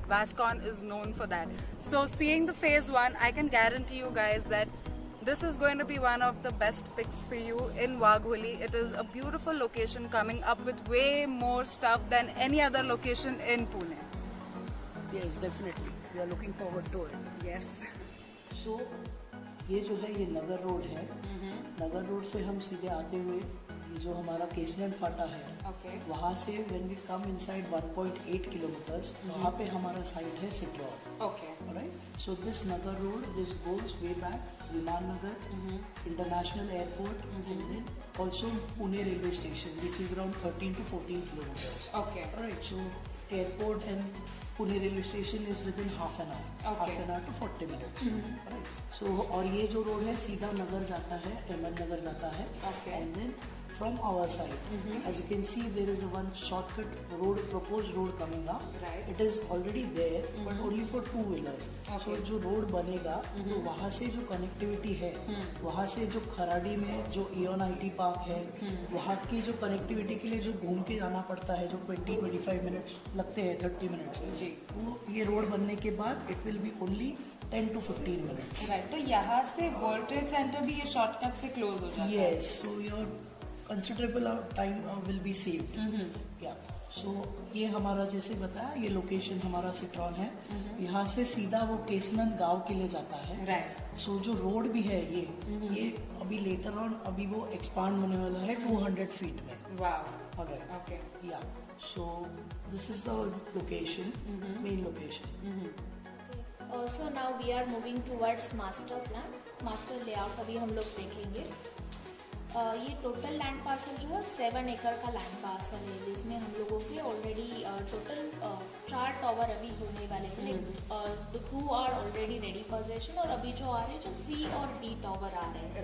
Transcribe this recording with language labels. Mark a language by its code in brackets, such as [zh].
[en] Vascon is known for that. So seeing the phase 1, I can guarantee you guys that this is going to be one of the best picks for you in Wagholi. It is a beautiful location coming up with way more stuff than any other location in Pune. yes, definitely. We are looking forward to it. Yes. [hi] So ये जो है ये नगर road है. नगर road से हम सीधे आते हुए ये जो हमारा केसलन फाटा है [en] Okay. [hi] वहाँ से when we come inside 1.8 kilometers वहाँ पे हमारा साइट है citron. [en] Okay. Alright, so this Nagar road, this goes way back, Viman Nagar, International Airport, and then also Pune railway station, which is around 13 to 14 kilometers. Okay. Alright, so airport and Pune railway station is within half an hour, Okay. half an hour to 40 minutes. [hi] Alright, so और ये जो road है सीधा नगर जाता है, अहमद नगर जाता है, [en] Okay. and then from our side, as you can see, there is a one shortcut road, proposed road coming up. Right. It is already there, but only for two wheelers. So Okay. [hi] जो road बनेगा तो वहाँ से जो connectivity है वहाँ से जो खराड़ी में जो इयन IT पार्क है वहाँ की जो कनेक्टिविटी के लिए जो घूम के जाना पड़ता है जो 20-25 मिनट्स लगते हैं 30 मिनट्स जी. वो ये रोड बनने के बाद it will be only 10 to 15 minutes. [en] Right. [hi] तो यहाँ से World Trade Center भी ये शॉर्टकट से क्लोज हो जाता है. [en] Yes, so your considerable time will be saved. Yeah. [hi] So ये हमारा जैसे बताया ये लोकेशन हमारा सिट्रॉन है. यहाँ से सीधा वो केसनन गांव के लिए जाता है. [en] Right. [hi] So जो रोड भी है ये अभी लेटर ऑन अभी वो एक्सपांड होने वाला है 200 फीट में. [en] Wow. Alright. Okay. Yeah. So this is the location, main location. So now we are moving towards master plan. [hi] Master layout अभी हम लोग देखेंगे. ये टोटल लैंड पार्सल जो है 7 एकड़ का लैंड पार्सल है जिसमें हम लोगों के ऑलरेडी टोटल 4 टावर अभी होने वाले हैं. 2 आर ऑलरेडी रेडी पोजीशन और अभी जो आ रहे हैं जो C और D टावर आ रहे हैं.